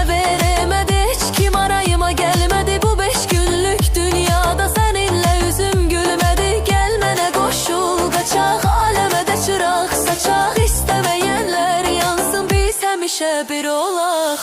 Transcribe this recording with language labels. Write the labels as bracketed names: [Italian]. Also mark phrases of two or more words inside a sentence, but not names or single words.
[Turkish] veremedi, hiç kim arayıma gelmedi, bu 5 günlük dünyada seninle yüzüm gülmedi. [Azerbaijani] Gel mənə qoşul qaçaq, aləmə də çıraq saçaq, [Turkish] istemeyenler yansın, [Azerbaijani] biz həmişə bir olaq.